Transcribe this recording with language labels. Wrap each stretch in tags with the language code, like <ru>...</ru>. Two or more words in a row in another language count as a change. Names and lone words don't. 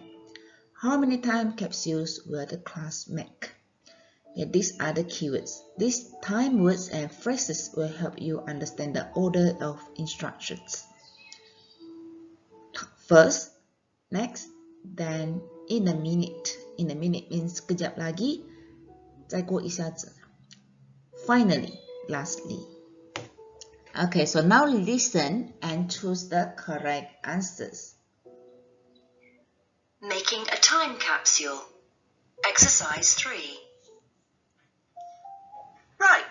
<en>How many time capsules will the class make? Okay, these are the keywords. These time words and phrases will help you understand the order of instructions. First, next, then in a minute. In a minute means</en> <ms>kejap lagi,</ms> <zh>再过一下子.</zh> <en>Finally, lastly. Okay, so now listen and choose the correct answers. Making a time capsule. Exercise 3. Right.</en>